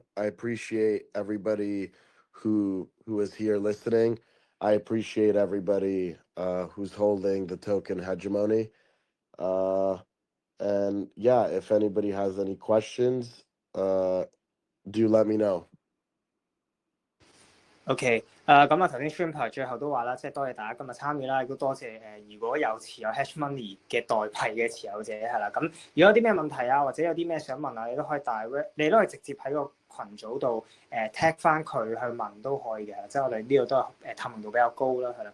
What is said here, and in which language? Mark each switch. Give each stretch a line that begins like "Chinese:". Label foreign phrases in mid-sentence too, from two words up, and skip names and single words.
English: I appreciate everybody who is here listening. I appreciate everybody who's holding the token Hedgemony. And yeah, if anybody has any questions, do let me know.
Cantonese: OK，咁頭先 Shrimper 最後都話啦，即係多謝大家今日參與啦，亦都多謝如果有持有 Hedgemony 嘅代幣嘅持有者係啦。咁如果有啲咩問題啊，或者有啲咩想問啊，你都可以直接喺個群組度tag 翻佢去問都可以嘅，即係我哋呢度都係透明度比較高啦，係啦。